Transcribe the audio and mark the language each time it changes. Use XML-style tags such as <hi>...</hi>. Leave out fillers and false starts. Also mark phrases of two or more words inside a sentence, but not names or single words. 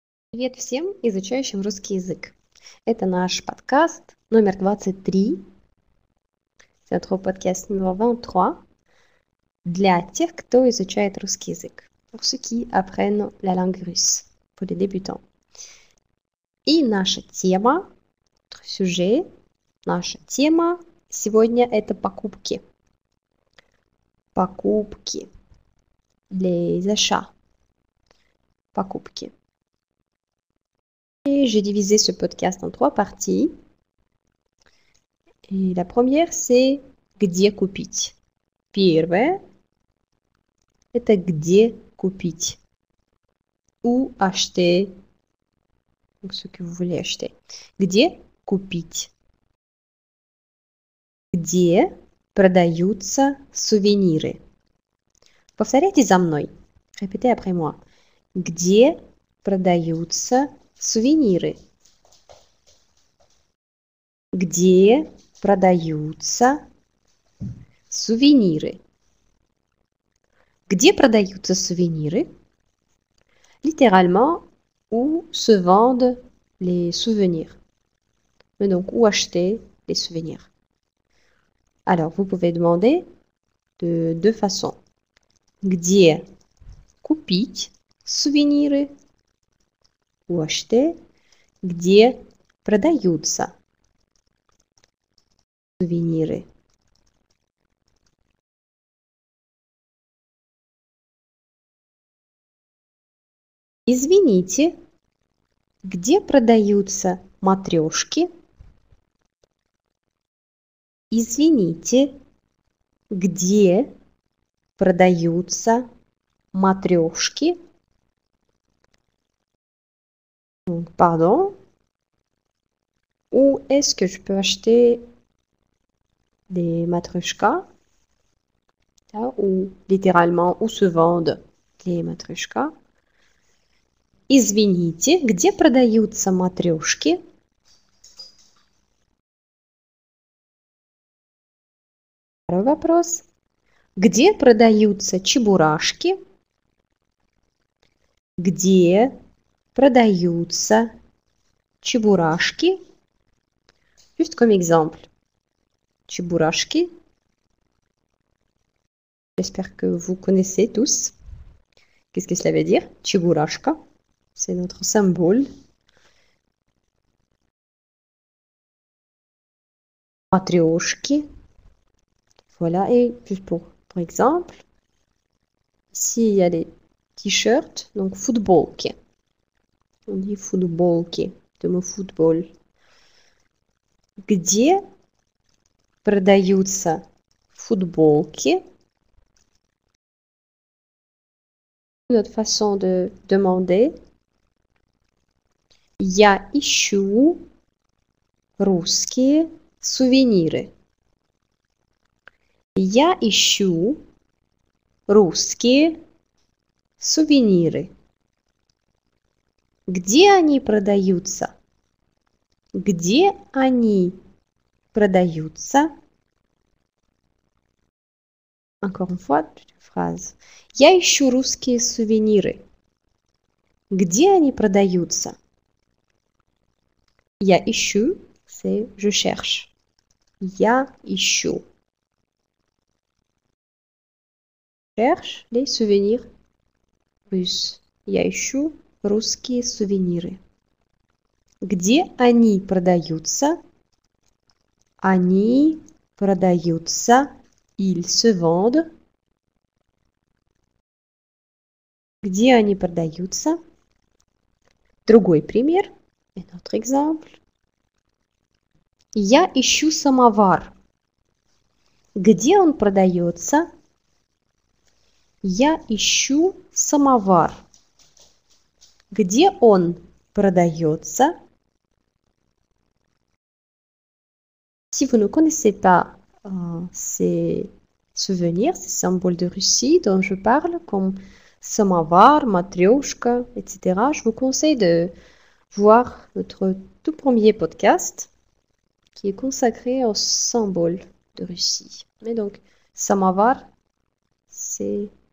<ru>Привет всем, изучающим русский язык. Это наш подкаст номер 23.</ru> <fr>C'est notre podcast numéro 23</fr> <ru>для тех, кто изучает русский язык.</ru> <fr>Pour ceux qui apprennent la langue russe. Pour les débutants.</fr> <ru>И наша тема,</ru> <fr>notre sujet,</fr> <ru>наша тема сегодня это покупки. Покупки.</ru> <fr>Les achats.</fr> <ru>Покупки.</ru> <fr>Et j'ai divisé ce podcast en 3 parties. Et la première, c'est</fr> <ru>где купить. Первое – это где купить.</ru> <fr>Où acheter. Donc, ce que vous voulez acheter.</fr> <ru>Где купить. Где продаются сувениры. Повторяйте за мной.</ru> <fr>Répétez après moi.</fr> <ru>Где продаются сувениры. Где продаются сувениры. Где продаются сувениры?</ru> <fr>Littéralement, où se vendent les souvenirs. Mais donc, où acheter les souvenirs. Alors, vous pouvez demander de deux façons.</fr> <ru>Где купить сувениры?</ru> <fr>Où acheter?</fr> <ru>Где продаются сувениры. Извините, где продаются матрешки? Извините, где продаются матрешки?</ru> <fr>Pardon. Où est-ce que je peux acheter des matrushkas? Ou littéralement, où se vendent les матрешка? Извините, где продаются матрешки?</fr> <ru>Второй вопрос. Где продаются чебурашки? Где продаются чебурашки?</ru> <fr>Juste comme exemple. Чебурашки. J'espère que vous connaissez tous. Qu'est-ce que cela veut dire? Чебурашка. C'est notre symbole. Матрешки. Voilà, et juste pour exemple, ici il y a les t-shirts, donc футболки. On dit футболки, de mot football.</fr> <ru>Где продаются футболки?</ru> <fr>Une autre façon de demander.</fr> <ru>Я ищу русские сувениры. Я ищу русские сувениры. Где они продаются? Где они продаются?</ru> <fr>Encore une fois, phrase.</fr> <ru>Я ищу русские сувениры. Где они продаются? Я ищу,</ru> <fr>c'est je cherche.</fr> <ru>Я ищу.</ru> <fr>Cherche les souvenirs russes.</fr> <ru>Я ищу русские сувениры. Где они продаются? Они продаются.</ru> <fr>Ils se vendent.</fr> <ru>Где они продаются? Другой пример.</ru> <fr>Un autre exemple.</fr> <ru>Я ищу самовар. Где он продается? Я ищу самовар. Где он продается?</ru> <fr>Si vous ne connaissez pas ces souvenirs, ces symboles de Russie dont je parle, comme</fr> <ru>самовар, матрешка,</ru> <fr>etc., je vous conseille de voir notre tout premier podcast qui est consacré aux symboles de Russie. Mais donc, самовар, c'est</fr>